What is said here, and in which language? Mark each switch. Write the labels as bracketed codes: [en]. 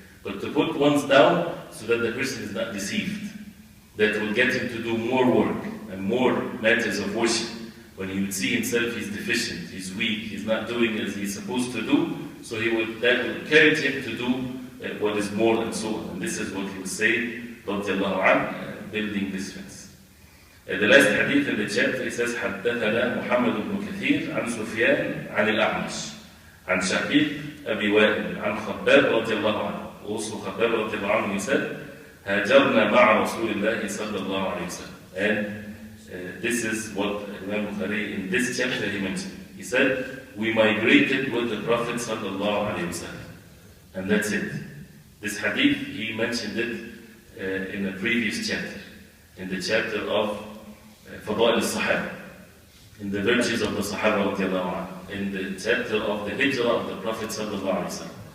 [en] But to put ones down so that the person is not deceived, that will get him to do more work and more matters of worship. When he would see himself he's deficient, he's weak, he's not doing as he's supposed to do, so that will encourage him to do what is more and so on. And this is what he would say, radiallahu anhu, building this fence. The last hadith in the chapter, it says, [ar] حدثنا محمد بن كثير عن سفيان عن الأعمش عن شقيق أبي وائل عن خباب رضي الله عنه. Also خباب رضي الله عنه, [en] he said, [ar] هاجرنا مع رسول الله صلى الله عليه وسلم. [en] And this is what Imam Bukhari in this chapter he mentioned. He said, we migrated with the Prophet sallallahu alaihi wasallam. And that's it. This hadith, he mentioned it in a previous chapter, in the chapter of Fadail al-Sahaba, in the virtues of the Sahaba radiallahu anhu, in the chapter of the Hijrah of the Prophet sallallahu alaihi wasallam.